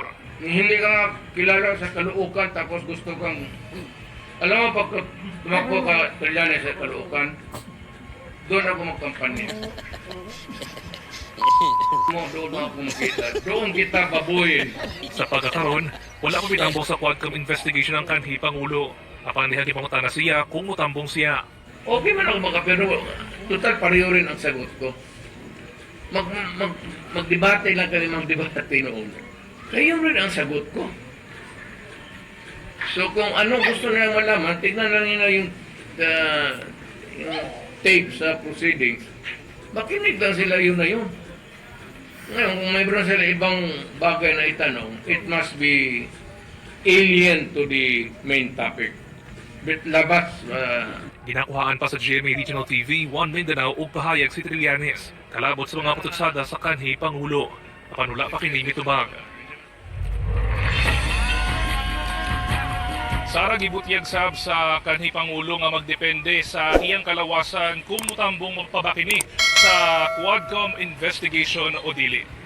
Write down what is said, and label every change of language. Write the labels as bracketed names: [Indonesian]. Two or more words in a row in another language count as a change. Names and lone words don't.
[Filipino] Hindi ka nga kilala sa Caloocan tapos gusto kang... Alam mo, pag tumakbo ka Trillanes sa Caloocan, doon ako magkampanya. Doon ako makita. Doon kita babuyin. [Cebuano] Sa pagkakaroon, wala ko bitambong sa Quadcom investigation ng kanhi Pangulo. Apan diha gipangutana siya kung mutambong siya. [Filipino] Okay man ako pero total pareho rin ang sagot ko. Magdebate lang kami magdebate noon. Kayo rin ang sagot ko. So kung ano gusto nilang malaman, tignan lang nila yung tape sa proceedings. Makinig lang sila yun na yun. Ngayon, kung mayroon sila ibang bagay na itanong, [English] it must be alien to the main topic. [Filipino] But labas. [Cebuano] Ginakuhaan pa sa GMA Regional TV, 1 Mindanao ug pahayag si Trillanes. Kalabot sa mga patutsada sa kanhi Pangulo. Apan wala pa kini mitubag. Sara gibutyag sab sa kanhi Pangulo nga magdepende sa iyang kalawasan kung mutambong magpabakini sa Quadcom investigation o dili.